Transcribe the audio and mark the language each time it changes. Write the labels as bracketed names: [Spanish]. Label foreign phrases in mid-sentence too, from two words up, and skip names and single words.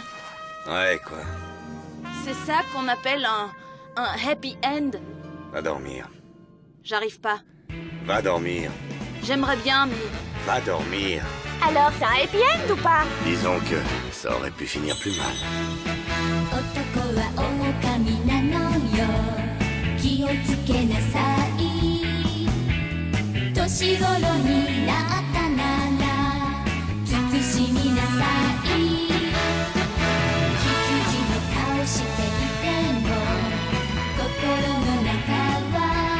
[French] Ouais, quoi? c'est ça qu'on appelle un [English] happy end? [French] Va dormir. J'arrive pas. Va dormir. J'aimerais bien, mais... Va dormir. Alors, c'est un [English] happy end [French] ou pas? Disons que ça aurait pu finir plus mal. [Japanese] 男は狼なのよ気をつけなさい年頃になったなら慎みなさい羊の顔していても心の中は